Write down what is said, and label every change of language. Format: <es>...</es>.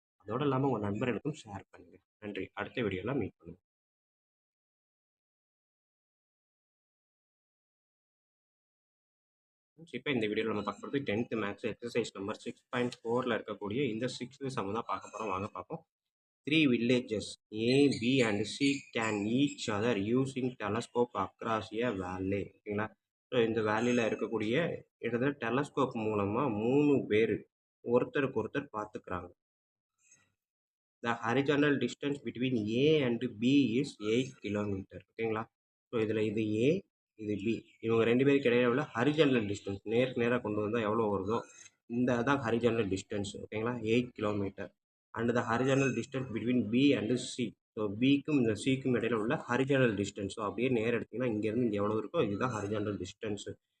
<ta>அதோடு இல்லாமல் உங்கள் நண்பர்களுக்கும் ஷேர் பண்ணுங்கள். நன்றி. அடுத்த வீடியோவில் மீட் பண்ணுவோம். இப்போ இந்த வீடியோவில் நம்ம பார்க்க போகிறது 10th மேக்ஸ் எக்ஸசைஸ் நம்பர் 6.4ல் இருக்கக்கூடிய இந்த 6th சம் தான் பார்க்க போகிறோம். வாங்க பார்ப்போம்.</ta> <en>3 villages A, B and C can each other using telescope across a valley.</en> <ta>ஓகேங்களா? ஸோ இந்த வேலியில் இருக்கக்கூடிய இடத்துல டெலஸ்கோப் மூலமாக 3 பேர் ஒருத்தருக்கு ஒருத்தர் பார்த்துக்கிறாங்க.</ta> <en>The horizontal distance between A and B is 8 kilometre.</en> <ta>ஓகேங்களா? ஸோ இதில் இது A, இது B. இவங்க ரெண்டு பேருக்கு இடையில உள்ள ஹரிஜானல் டிஸ்டன்ஸ் நேருக்கு நேராக கொண்டு வந்தால் எவ்வளோ வருதோ இந்த தான் ஹரிஜானல் டிஸ்டன்ஸ். ஓகேங்களா? 8 kilometre.</ta> <en>And the horizontal distance between B and C.</en> <ta>So பிக்கும் இந்த சிக்கும் இடையில உள்ள ஹரிஜானல் டிஸ்டன்ஸ். ஸோ அப்படியே நேரம் எடுத்திங்கன்னா இங்கேருந்து இங்கே எவ்வளோ இருக்கோ இதுதான் ஹரிஜானல் டிஸ்டன்ஸு.</ta>